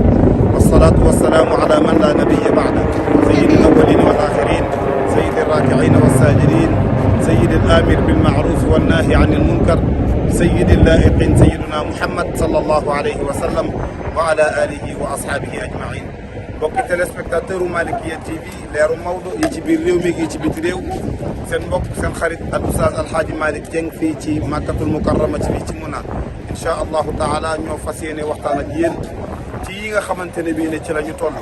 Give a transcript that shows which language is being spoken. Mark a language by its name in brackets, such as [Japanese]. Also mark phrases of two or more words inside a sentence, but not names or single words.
[Arabic] والصلاة والسلام على من لا نبي بعده سيد الأولين والآخرين سيد الراكعين والساجدين سيد الآمر بالمعروف والناهي عن المنكر سيد اللائقين سيدنا محمد صلى الله عليه وسلم وعلى آله وأصحابه أجمعين. [Wolof] mbokki téléspectateur u Malikia TV leeru Maodo yi ci biir réew mi yi ci biti réew seen mbokk seen xarit al oustaz Alhaaji Malick Dieng fii ci Makkatul Mukarrama ci fii ci Muna [Arabic] إن شاء الله تعالى [Wolof] ñoo fas yéene waxtaan ak yéen ci yi nga xamante ne bii ne ci la ñu toll.